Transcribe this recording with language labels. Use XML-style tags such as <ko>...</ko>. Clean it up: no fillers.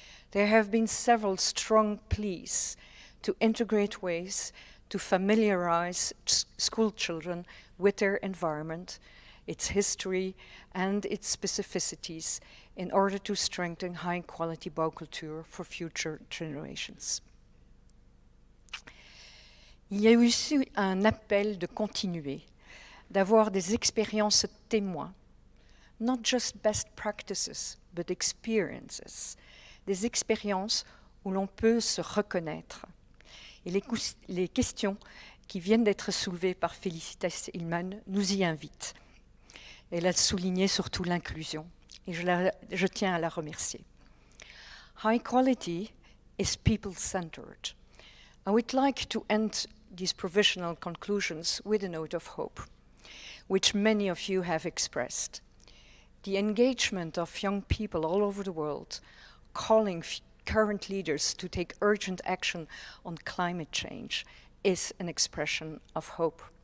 <en>There have been several strong pleas to integrate ways to familiarize school children with their environment, its history, and its specificities in order to strengthen high-quality Baukultur for future generations.</en> <fr>Il y a eu un appel de continuer, d'avoir des expériences témoins,</fr> <en>not just best practices, but experiences,</en> <fr>des expériences où l'on peut se reconnaître. Et les questions qui viennent d'être soulevées par Felicitas Hillman nous y invitent. Elle a souligné surtout l'inclusion, et je tiens à la remercier.</fr> <en>High quality is people-centered. I would like to end these provisional conclusions with a note of hope, which many of you have expressed. The engagement of young people all over the world, calling current leaders to take urgent action on climate change, is an expression of hope.</en>